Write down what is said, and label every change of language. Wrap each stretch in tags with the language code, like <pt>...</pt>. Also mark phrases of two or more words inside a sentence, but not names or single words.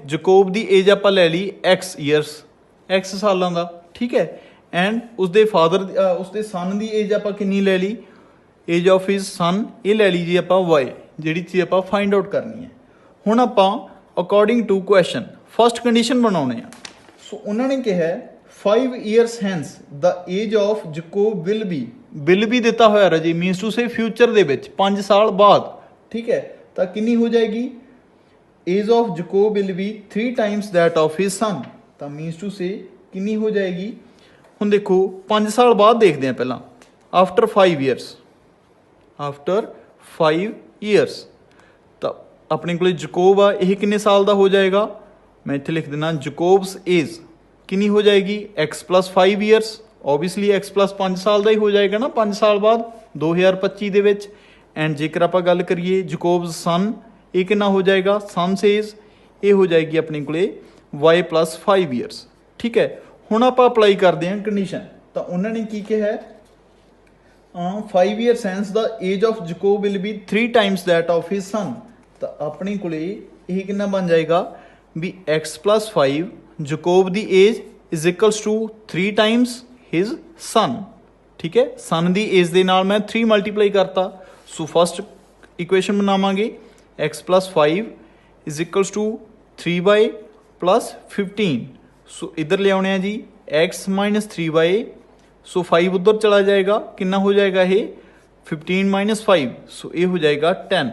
<pa>ਜਕੋਬ ਦੀ ਏਜ ਆਪਾਂ ਲੈ ਲਈ x ਈਅਰਸ, x ਸਾਲਾਂ ਦਾ, ਠੀਕ ਹੈ। ਐਂਡ ਉਸਦੇ ਫਾਦਰ, ਉਸਦੇ ਸਨ ਦੀ ਏਜ ਆਪਾਂ ਕਿੰਨੀ ਲੈ ਲਈ,</pa> <en>age of his son,</en> <pa>ਇਹ ਲੈ ਲਈ ਜੀ ਆਪਾਂ y, ਜਿਹੜੀ ਚੀਜ਼ ਆਪਾਂ</pa> <en>find out</en> <pa>ਕਰਨੀ ਹੈ। ਹੁਣ ਆਪਾਂ</pa> <en>according to question first condition</en> <pa>ਬਣਾਉਣੇ ਆ। ਸੋ ਉਹਨਾਂ ਨੇ ਕਿਹਾ</pa> <en>5 years hence the age of Jacob will be</en> <pa>ਦਿੱਤਾ ਹੋਇਆ ਰਾਜੀ,</pa> <en>means to say future</en> <pa>ਦੇ ਵਿੱਚ 5 ਸਾਲ ਬਾਅਦ, ਠੀਕ ਹੈ। ਤਾਂ ਕਿੰਨੀ ਹੋ ਜਾਏਗੀ,</pa> <en>age of Jacob will be 3 times that of his son।</en> <pa>ਤਾਂ</pa> <en>means to say</en> <pa>ਕਿੰਨੀ ਹੋ ਜਾਏਗੀ, ਹੁਣ ਦੇਖੋ 5 ਸਾਲ ਬਾਅਦ ਦੇਖਦੇ ਹਾਂ ਪਹਿਲਾਂ,</pa> <en>after 5 years</en> <pa>ਤਾਂ ਆਪਣੇ ਕੋਲੇ ਜਕੋਬ ਆ, ਇਹ ਕਿੰਨੇ ਸਾਲ ਦਾ ਹੋ ਜਾਏਗਾ, ਮੈਂ ਇੱਥੇ ਲਿਖ ਦਿੰਦਾ ਜਕੋਬਸ ਏਜ ਕਿੰਨੀ ਹੋ ਜਾਏਗੀ x + 5 years, ਓਬਵੀਅਸਲੀ x + 5 ਸਾਲ ਦਾ ਹੀ ਹੋ ਜਾਏਗਾ ਨਾ 5 ਸਾਲ ਬਾਅਦ 2025 ਦੇ ਵਿੱਚ। ਐਂਡ ਜੇਕਰ ਆਪਾਂ ਗੱਲ ਕਰੀਏ</pa> <en>Jacob's son,</en> <pa>ਇਹ ਕਿੰਨਾ ਹੋ ਜਾਏਗਾ,</pa> <en>son's age,</en> <pa>ਇਹ ਹੋ ਜਾਏਗੀ ਆਪਣੇ ਕੋਲੇ y + 5 years, ਠੀਕ ਹੈ। ਹੁਣ ਆਪਾਂ ਅਪਲਾਈ ਕਰਦੇ ਹਾਂ ਕੰਡੀਸ਼ਨ। ਤਾਂ ਉਹਨਾਂ ਨੇ ਕੀ ਕਿਹਾ,</pa> <en>5 years hence the age of Jacob will be 3 times that of his son।</en> <pa>ਤਾਂ ਆਪਣੇ ਕੋਲੇ ਇਹ ਕਿੰਨਾ ਬਣ ਜਾਏਗਾ ਵੀ x + 5 ਜਕੋਬ ਦੀ ਏਜ</pa> <en>is equals to 3 times his son,</en> <pa>ਠੀਕ ਹੈ। ਸਨ ਦੀ ਏਜ ਦੇ ਨਾਲ ਮੈਂ 3 ਮਲਟੀਪਲਾਈ ਕਰਤਾ।</pa> <en>so first equation</en> <pa>ਬਣਾਵਾਂਗੇ x + 5</pa> <en>is equals to</en> <pa>3y + 15। ਸੋ ਇੱਧਰ ਲਿਆਉਣੇ ਆ ਜੀ x - 3y, ਸੋ 5 ਉੱਧਰ ਚਲਾ ਜਾਏਗਾ, ਕਿੰਨਾ ਹੋ ਜਾਏਗਾ ਇਹ 15 - 5, ਸੋ ਇਹ ਹੋ ਜਾਏਗਾ 10।</pa>